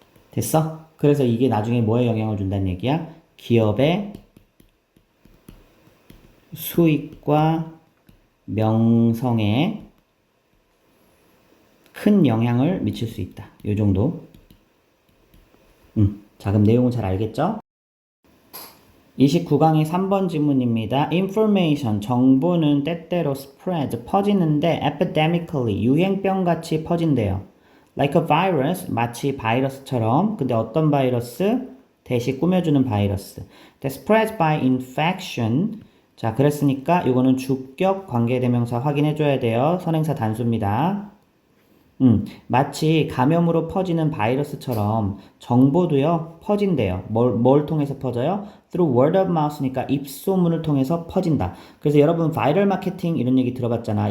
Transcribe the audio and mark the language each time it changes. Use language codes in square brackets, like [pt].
[ko] 됐어? 그래서 이게 나중에 뭐에 영향을 준다는 얘기야? 기업의 수익과 명성에 큰 영향을 미칠 수 있다. 요 정도. 자, 그럼 내용은 잘 알겠죠? 29강의 3번 질문입니다. Information, 정보는 때때로 spread, 퍼지는데 epidemically, 유행병같이 퍼진대요. [en] Like a virus, [ko] 마치 바이러스처럼. 근데 어떤 바이러스? 대시 꾸며주는 바이러스. [en] That spreads by infection. [ko] 자, 그랬으니까 이거는 주격 관계대명사 확인해줘야 돼요. 선행사 단수입니다. 마치 감염으로 퍼지는 바이러스처럼 정보도요, 퍼진대요. 뭘 통해서 퍼져요? [en] Through word of mouth [ko] 니까 입소문을 통해서 퍼진다. 그래서 여러분, 바이럴 마케팅 이런 얘기 들어봤잖아.